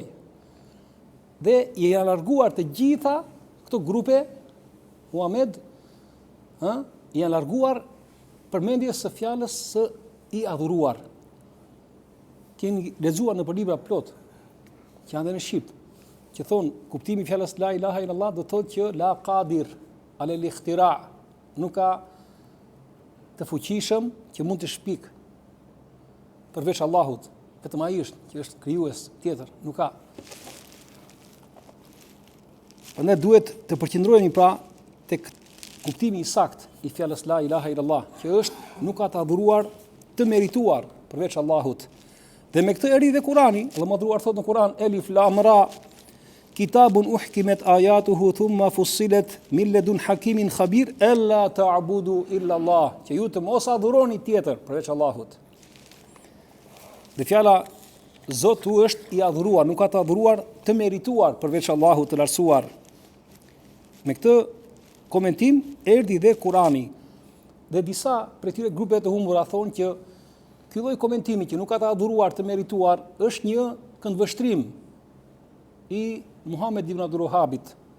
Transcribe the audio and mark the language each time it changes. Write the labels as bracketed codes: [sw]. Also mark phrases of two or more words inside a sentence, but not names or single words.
[sq] Dhe i janë larguar të gjitha këto grupe, Muhammed, i janë larguar përmendjes së fjalës së i adhuruar. Keni lexuar në libra plot që janë dhe në shqip, që thonë kuptimi i fjalës [ar] لا إله إلا الله [sq] do thotë që [ar] لا قادر على الاختراع, [sq] nuk ka të fuqishëm që mund të shpik përveç Allahut, vetëm ai është që është krijues tjetër, nuk ka. Ne duhet të përqendrohemi pra tek kuptimi i saktë i fjalës [ar] لا إله إلا الله, [sq] që është nuk ka të adhuruar të merituar përveç Allahut. Dhe me këtë erdhi dhe Kurani. Allah madhruar thot në Kuran: [ar] الر كتاب أحكمت آياته ثم فصلت من لدن حكيم خبير ألا تعبدوا إلا الله, [sq] që ju të mos adhuroni tjetër përveç Allahut. Dhe fjala Zotu është i adhuruar, nuk ka të adhuruar të merituar përveç Allahut të lartësuar. Me këtë komentim erdhi dhe Kurani. Dhe disa prej tyre grupe të humbura thonë që ky lloj komentimi që nuk ka të adhuruar të merituar është një këndvështrim i Muhammed ibn Abdul Wahhabit.